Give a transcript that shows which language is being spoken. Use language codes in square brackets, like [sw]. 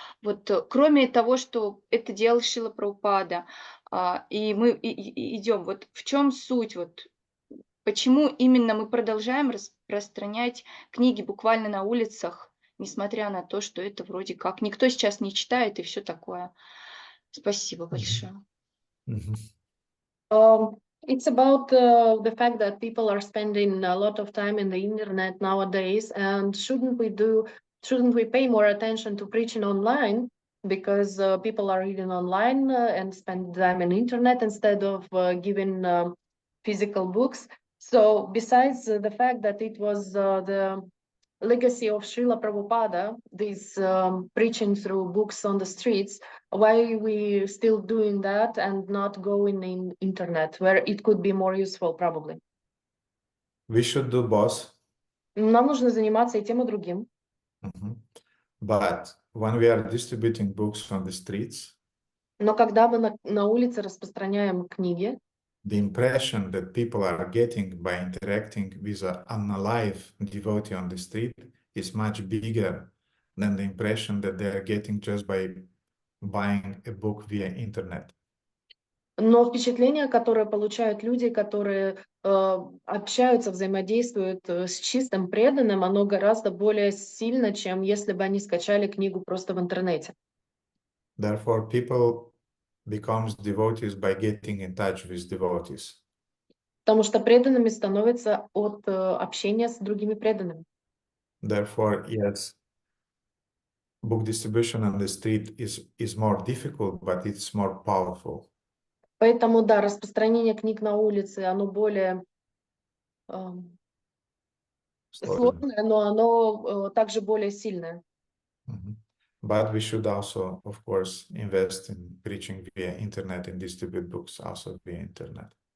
[ru] Вот, кроме того, что это делал Шрила Прабхупада, и мы идем. Вот в чем суть? Вот почему именно мы продолжаем распространять книги буквально на улицах, несмотря на то, что это вроде как никто сейчас не читает и все такое. Спасибо большое. [en] It's about the fact that people are spending a lot of time in the internet nowadays, and shouldn't we pay more attention to preaching online, because people are reading online and spend time in internet instead of giving physical books. So besides the fact that it was the legacy of Srila Prabhupada, this preaching through books on the streets, why we still doing that and not going in internet, where it could be more useful probably? We should do both. [ru] Нам нужно заниматься и тем, и другим. [en] But when we are distributing books on the streets, [ru] но когда мы на улице распространяем книги, [en] the impression that people are getting by interacting with an unalive devotee on the street is much bigger than the impression that they are getting just by buying a book via internet. [ru] но впечатление, которое получают люди, которые общаются, взаимодействуют с чистым преданным, оно гораздо более сильно, чем если бы они скачали книгу просто в интернете. [en] Therefore, people becomes devotees by getting in touch with devotees. [ru] Потому что преданными становятся от общения с другими преданными. [en] Therefore, yes, book distribution on the street is more difficult, but it's more powerful. [ru] Поэтому, да, распространение книг на улице, оно более сложное, но оно также более сильное. [en] But we should also, of course, invest in preaching via internet and distribute books also via internet.